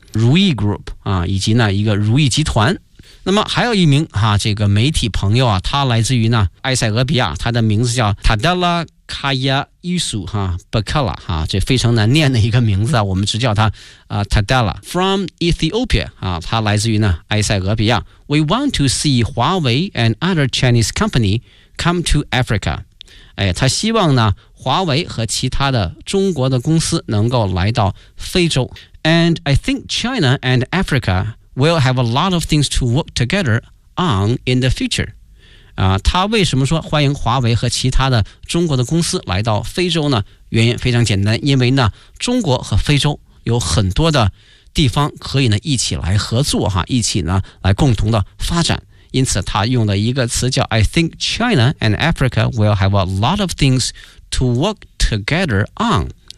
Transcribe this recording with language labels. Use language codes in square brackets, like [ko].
[zh] 如意 Group 啊，以及呢一个如意集团。那么还有一名哈、啊、这个媒体朋友啊，他来自于呢埃塞俄比亚，他的名字叫 Tadella Kaya Isu 哈 Bakala 哈，这非常难念的一个名字啊，我们只叫他啊 Tadella from Ethiopia 啊，他来自于呢埃塞俄比亚。 [en] We want to see Huawei and other Chinese company come to Africa。 [zh] 哎，他希望呢华为和其他的中国的公司能够来到非洲。 [en] And I think China and Africa will have a lot of things to work together on in the future. [zh] 啊，他为什么说欢迎华为和其他的中国的公司来到非洲呢？原因非常简单，因为呢，中国和非洲有很多的地方可以呢一起来合作哈，一起呢来共同的发展。因此，他用了一个词叫 [en] "I think China and Africa will have a lot of things to work together on."